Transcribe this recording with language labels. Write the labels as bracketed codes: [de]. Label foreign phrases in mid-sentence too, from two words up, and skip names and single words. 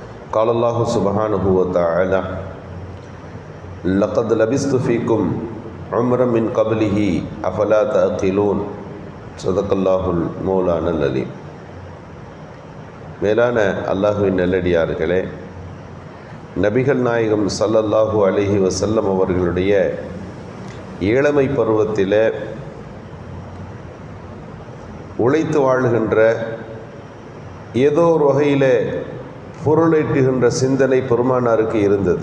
[ar] قال الله سبحانه وتعالى لقد لبثت فيكم عمرا من قبله أفلا تعقلون صدق الله المولانا العليم. [ta] மேலான அல்லாஹுவின் நல்லடியார்களே, நபிகள் நாயகம் [ar] صلى الله عليه وسلم [ta] அவர்களுடைய இளமை பருவத்தில் உழைத்து வாழுகின்ற ஏதோ ஒரு வகையில் பொருளீட்டுகின்ற சிந்தனை பெருமானாருக்கு இருந்தது.